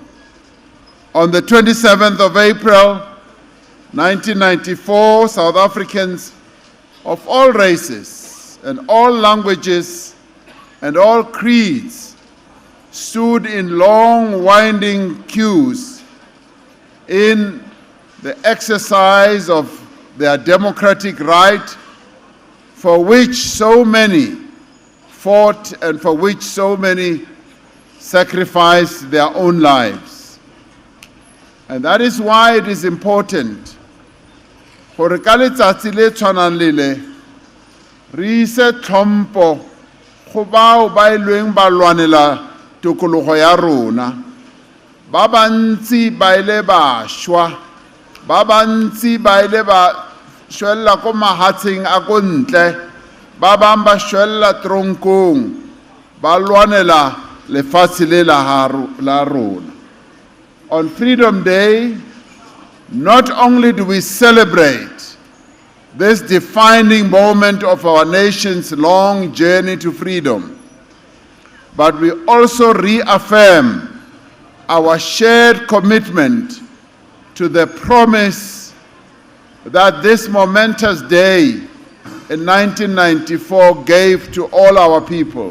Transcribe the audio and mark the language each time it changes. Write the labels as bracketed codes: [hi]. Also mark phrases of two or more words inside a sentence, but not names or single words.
[en] On the 27th of April, 1994, South Africans of all races and all languages and all creeds stood in long, winding queues in the exercise of their democratic right, for which so many fought and for which so many sacrificed their own lives. And that is why it is important for [tn] ka letsatsi le tshwanang le le re ise tlhompho go bao ba ilweng ba lwanela tokologo ya rona, ba bantsi ba ile ba shwa, ba bantsi ba ile ba shwella ko mahatsheng a ko ntle, ba bang ba shwella tronkong, ba lwanela lefatshe le la rona. [en] On Freedom Day, not only do we celebrate this defining moment of our nation's long journey to freedom, but we also reaffirm our shared commitment to the promise that this momentous day in 1994 gave to all our people.